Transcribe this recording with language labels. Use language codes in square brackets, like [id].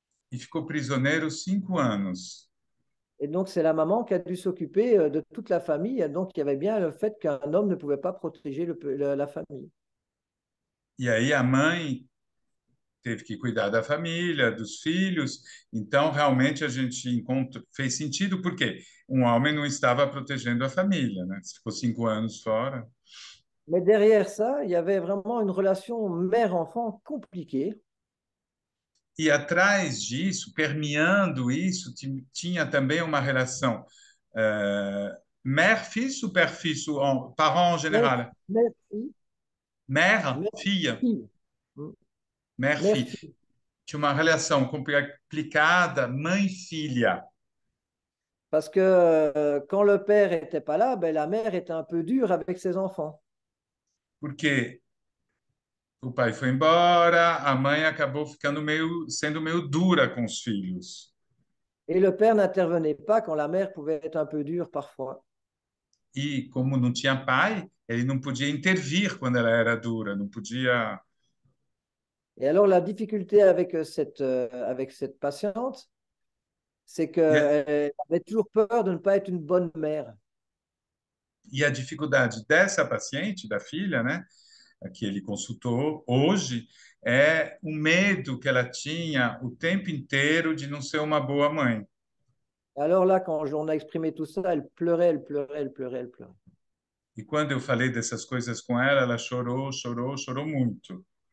[pt] e ficou prisioneiro 5 anos. [fr] Et donc, c'est la maman qui a dû s'occuper de toute la famille. Et donc, il y avait bien le fait qu'un homme ne pouvait pas protéger la famille. [pt] E aí a mãe teve que cuidar da família, dos filhos. Então, realmente, a gente fez sentido, porque um homem não estava protegendo a família, né? Ficou 5 anos fora. [fr] Mais derrière ça, il y avait vraiment une relation mère-enfant compliquée. [pt] E atrás disso, permeando isso, tinha também uma relação [fr] mère-fils ou père-fils, ou parent en général? Mère-fille. Mère-fille, Mère-fille. mère-fille. Mère-fille. [pt] Tinha uma relação complicada, mãe-filha. [fr] Parce que quand le père n'était pas là, ben, la mère était un peu dure avec ses enfants. [pt] Porque o pai foi embora, a mãe acabou sendo meio dura com os filhos. [fr] Et le père n'intervenait pas quand la mère pouvait être un peu dure parfois. [pt] E como não tinha pai, ele não podia intervir quando ela era dura, não podia. [fr] Et alors, la difficulté avec cette patiente, c'est [pt] E [fr] qu'elle avait toujours peur de ne pas être une bonne mère. [pt] e a dificuldade dessa paciente, da filha, né, que ele consultou hoje, é o medo que ela tinha o tempo inteiro de não ser uma boa mãe. [fr] Et alors là, quand on a exprimé tout ça, elle pleurait, elle pleurait, elle pleurait, elle pleurait. [pt] E quando eu falei dessas coisas com ela, ela chorou, chorou, chorou muito.